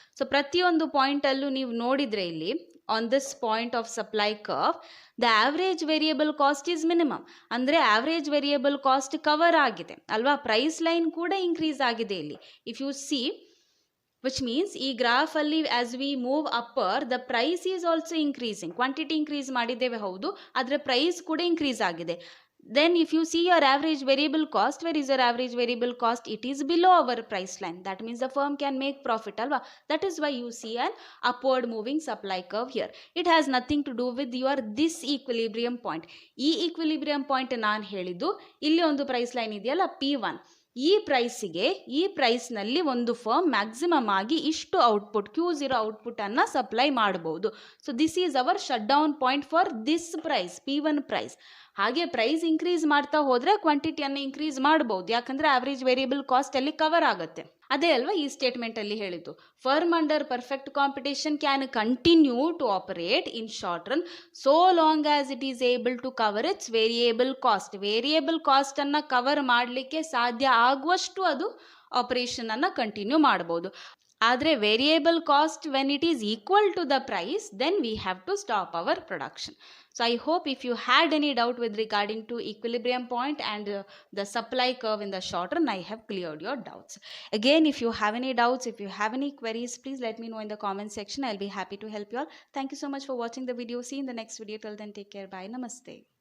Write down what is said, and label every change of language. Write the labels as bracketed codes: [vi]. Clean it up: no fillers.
[en] So [kn] ಪ್ರತಿಯೊಂದು point ಅಲ್ಲೂ ನೀವು ನೋಡಿದ್ರೆ ಇಲ್ಲಿ [en] on this point of supply curve, the average variable cost is minimum. [kn] ಅಂದರೆ average variable cost ಕವರ್ ಆಗಿದೆ ಅಲ್ವಾ. ಪ್ರೈಸ್ ಲೈನ್ ಕೂಡ ಇನ್ಕ್ರೀಸ್ ಆಗಿದೆ ಇಲ್ಲಿ. [en] if you see, which means [kn] ಈ ಗ್ರಾಫ್ ಅಲ್ಲಿ [en] as we move upper, the price is also increasing. [kn] Quantity increase ಮಾಡಿದ್ದೇವೆ ಹೌದು, ಆದರೆ ಪ್ರೈಸ್ ಕೂಡ ಇನ್ಕ್ರೀಸ್ ಆಗಿದೆ. [en] Then if you see your average variable cost, where is your average variable cost? It is below our price line. That means the firm can make profit alva. That is why you see an upward moving supply curve here. It has nothing to do with your this equilibrium point. [kn] ಈ equilibrium point ನಾನು ಹೇಳಿದ್ದು ಇಲ್ಲಿ ಒಂದು price line ಇದೆಯಲ್ಲ P1. ಈ ಪ್ರೈಸ್ನಲ್ಲಿ ಒಂದು firm maximum ಆಗಿ ಇಷ್ಟು ಔಟ್ಪುಟ್ Q0 ಔಟ್ಪುಟ್ ಅನ್ನ ಸಪ್ಲೈ ಮಾಡಬಹುದು. [en] So this is our shut down point for this price, P1 price. [kn] ಹಾಗೆ ಪ್ರೈಸ್ ಇನ್ಕ್ರೀಸ್ ಮಾಡ್ತಾ ಹೋದ್ರೆ ಕ್ವಾಂಟಿಟಿಯನ್ನು ಇನ್ಕ್ರೀಸ್ ಮಾಡಬಹುದು, ಯಾಕಂದ್ರೆ ಆವರೇಜ್ ವೇರಿಯಬಲ್ ಕಾಸ್ಟ್ ಅಲ್ಲಿ ಕವರ್ ಆಗುತ್ತೆ. ಅದೇ ಅಲ್ವಾ ಈ ಸ್ಟೇಟ್ಮೆಂಟ್ ಅಲ್ಲಿ ಹೇಳಿದ್ದು. [en] Firm under perfect competition can continue to operate in short run so long as it is able to cover its variable cost. [kn] Variable cost ಅನ್ನ ಕವರ್ ಮಾಡಲಿಕ್ಕೆ ಸಾಧ್ಯ ಆಗುವಷ್ಟು ಅದು ಆಪರೇಷನ್ ಅನ್ನ ಕಂಟಿನ್ಯೂ ಮಾಡಬಹುದು. [en] ಆದರೆ variable cost when it is equal to the price, then we have to stop our production. So I hope if you had any doubt with regarding to equilibrium point and the supply curve in the short run, I have cleared your doubts. Again, if you have any doubts, if you have any queries, please let me know in the comment section. I'll be happy to help you all. Thank you so much for watching the video. See you in the next video. Till then, take care. Bye. Namaste.